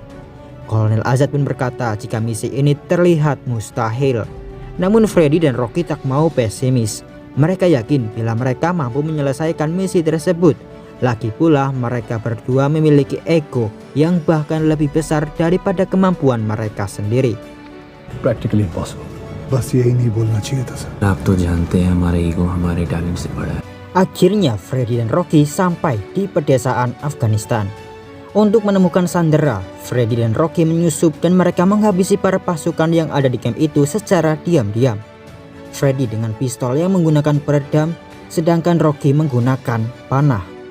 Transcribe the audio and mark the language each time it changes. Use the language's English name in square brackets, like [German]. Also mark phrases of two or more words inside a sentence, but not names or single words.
[Indonesian] Kolonel Azad pun berkata jika misi ini terlihat mustahil. Namun Freddy dan Rocky tak mau pesimis. Mereka yakin bila mereka mampu menyelesaikan misi tersebut. Lagi pula mereka berdua memiliki ego yang bahkan lebih besar daripada kemampuan mereka sendiri. [English] Practically impossible. [Hindi] बस यही नहीं बोलना चाहिए था सर। आप तो जानते हैं हमारे ईगो हमारे टैलेंट से बड़ा है। [Indonesian] Akhirnya Freddy dan Rocky sampai di pedesaan Afghanistan. Untuk menemukan sandera, Freddy dan Rocky menyusup dan mereka menghabisi para pasukan yang ada di camp itu secara diam-diam. Freddy dengan pistol yang menggunakan peredam, sedangkan Rocky menggunakan panah.